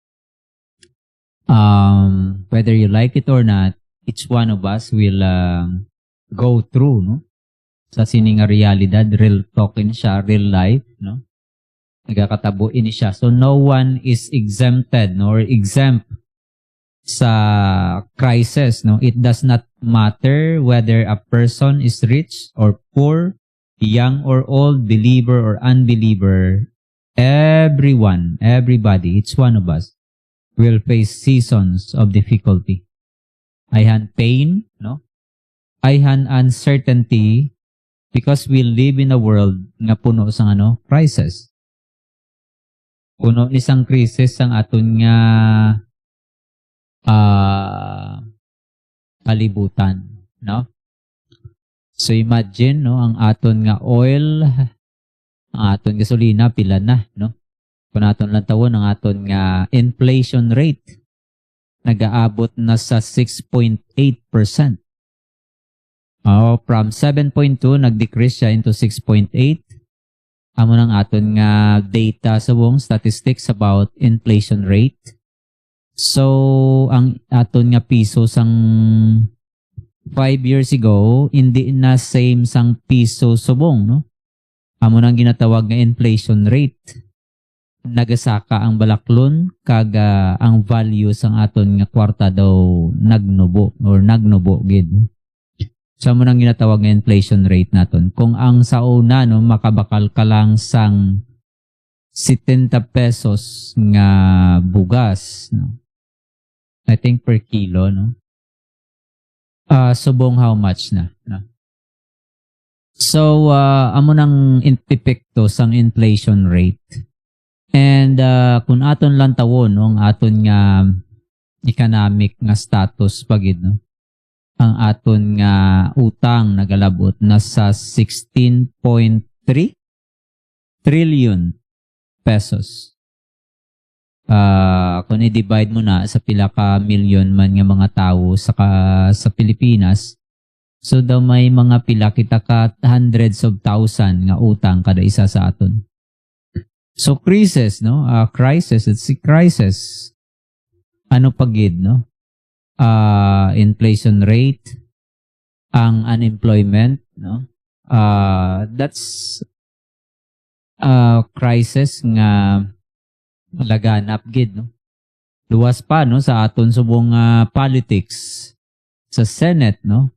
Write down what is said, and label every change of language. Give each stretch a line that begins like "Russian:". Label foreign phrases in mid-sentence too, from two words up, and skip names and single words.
English: Whether you like it or not, each one of us will go through no?
Hiligaynon: Sa sininga realidad,
English: real talk
Hiligaynon: in siya,
English: real life, no?
Hiligaynon: Nagakatabo ini siya.
English: So no one is exempted nor exempt sa crisis, no? It does not matter whether a person is rich or poor, young or old, believer or unbeliever. Everybody, each one of us will face seasons of difficulty. I had pain, no? I had uncertainty, because we live in a world
Hiligaynon: nga puno sang crisis. Puno ni sang krisis sang aton nga kalibutan, no? So imagine no ang aton nga oil, ang aton gasolina pila na, no? Kung aton lang tawon ang aton nga inflation rate nagaabot na sa 6.8%. From 7.2 nag-decrease siya into 6.8. Amo nang aton nga data sa buong statistics about inflation rate. So ang aton nga piso sang 5 years ago, hindi na same sang piso subong, no? Amo nang ginatawag nga inflation rate. Nagasaka ang balaklon, kaga ang value sang aton nga kwarta daw nagnubo or nagnubo gid. No? So amo nang ginatawag nga inflation rate naton. Kung ang sa una, no, makabakal ka lang sang 70 pesos nga bugas, no?
English: I think per kilo,
Hiligaynon: no? Subong
English: how much na, no?
Hiligaynon: So, amo nang epekto sang inflation rate. And kung aton lang tawon, no, ang aton nga economic nga status pagid, no? Ang aton nga utang nagalabot nasa 16.3 trillion pesos. Kung i-divide mo na sa pila ka million man nga mga tao sa Pilipinas, so daw may mga pila kita ka
English: hundreds of thousand
Hiligaynon: nga utang kada isa sa aton.
English: So crisis, no? Crisis, it's a crisis.
Hiligaynon: Ano pagid, no? Inflation rate, ang unemployment, no?
English: That's crisis
Hiligaynon: nga laganap gid, no? Luwas pa, no, sa aton subong politics sa Senate, no?